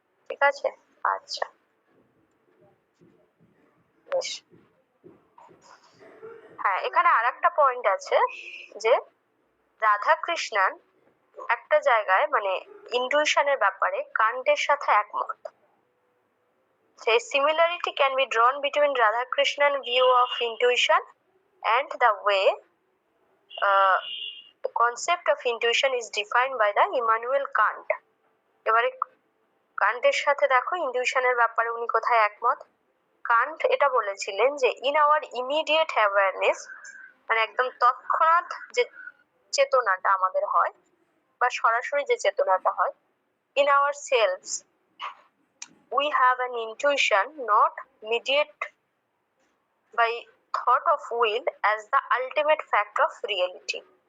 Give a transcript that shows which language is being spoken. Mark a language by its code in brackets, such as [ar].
[bn] ঠিক আছে, আচ্ছা, বেশ। হ্যাঁ, এখানে আর একটা পয়েন্ট আছে, যে রাধাকৃষ্ণন একটা জায়গায়, মানে ইনটিউশনের ব্যাপারে কান্টের সাথে একমত। [en] A similarity can be drawn between Radhakrishnan view of intuition and the way the concept of intuition is defined by the Immanuel Kant. [bn] এবারে কান্টের সাথে দেখো ইনটিউশনের ব্যাপারে উনি কোথায় একমত। কান্ট এটা বলেছিলেন যে [en] in our immediate awareness, [bn] মানে একদম তৎক্ষণাৎ যে চেতনাটা আমাদের হয় বা সরাসরি যে চেতনাটা হয়, [en] in ourselves we have an intuition not mediated by thought of will as the ultimate fact of reality.